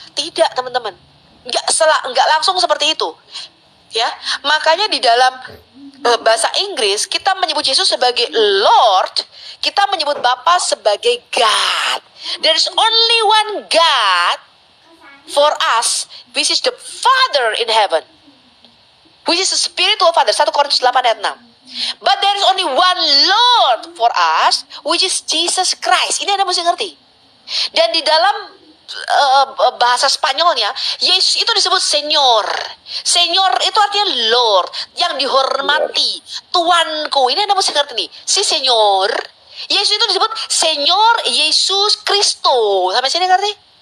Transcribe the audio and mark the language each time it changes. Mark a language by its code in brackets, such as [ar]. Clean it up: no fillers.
[id] Tidak, teman-teman, nggak langsung seperti itu ya. Makanya di dalam bahasa Inggris kita menyebut Yesus sebagai Lord, kita menyebut Bapa sebagai God. [en] There is only one God for us, which is the Father in heaven, which is a spiritual Father. [id] 1 Korintus 8 ayat 6. [en] But there is only one Lord for us, which is Jesus Christ. [id] Ini Anda mesti ngerti. Dan di dalam bahasa Spanyolnya, Yesus itu disebut Señor. Señor itu artinya Lord, yang dihormati, Tuanku. Ini Anda mesti ngerti nih. Si Señor, Yesus itu disebut Señor Yesus Kristo. Sampai sini ngerti?